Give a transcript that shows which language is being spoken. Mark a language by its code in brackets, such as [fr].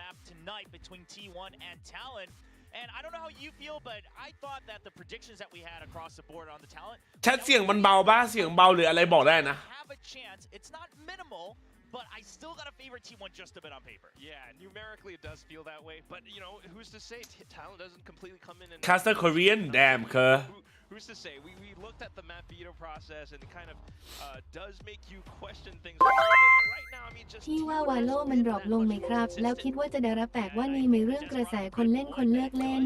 [en] And I don't know how you feel, but I thought that the predictions that we had across the board on the talent [th] แชทเสียงมันเบาบ้าเสียงเบาหรืออะไรบอกได้นะ [en] have a chance. It's not minimal, but I still got a favorite T1 just a bit on paper. Yeah, numerically it does feel that way, but you know, who's to say Talon doesn't completely come in and Caster Korean damn คือ Who's to say? We looked at the map veto process and it kind of does make you question things a little bit, but right now I mean just [th] ที่ว่าวาโลมันดรอปลงไหมครับแล้วคิดว่าจะได้รับแปลกว่านี่มีเรื่องกระแสคนเล่นคนเลิกเล่น